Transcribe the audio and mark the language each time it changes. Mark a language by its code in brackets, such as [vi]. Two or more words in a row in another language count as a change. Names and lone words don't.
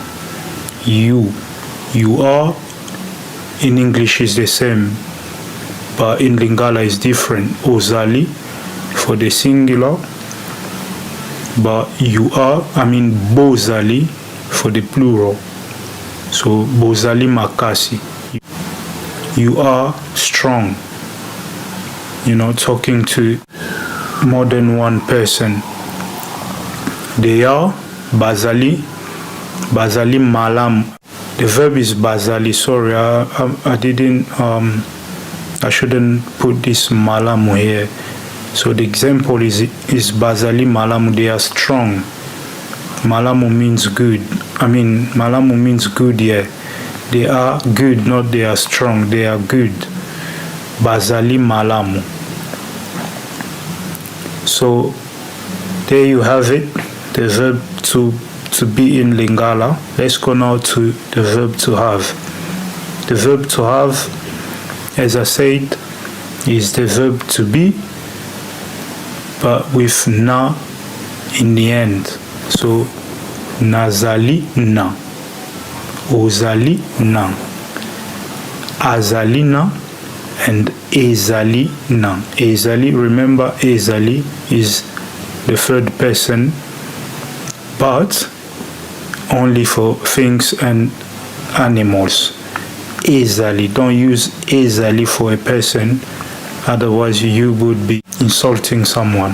[en] You are in English is the same, but in Lingala is different. Ozali for the singular, but bozali for the plural. [ln] So bozali makasi. [en] You are strong. Talking to more than one person. They are [ln] bazali malam. [en] The verb is bazali. Sorry, I didn't. I shouldn't put this malamu here. So the example is [ln] bazali malamu. [en] They are strong. Malamu means good. Malamu means good here. They are good, not they are strong. They are good. [ln] Bazali malamu. [en] So there you have it, the verb to be in Lingala. Let's go now to the verb to have. The verb to have, as I said, is the verb to be, but with na in the end. [ln] So nazali na, ozali na, azali na, and ezali na. Ezali, [en] remember ezali is the third person, but only for things and animals. Ezali, don't use ezali for a person, otherwise you would be insulting someone.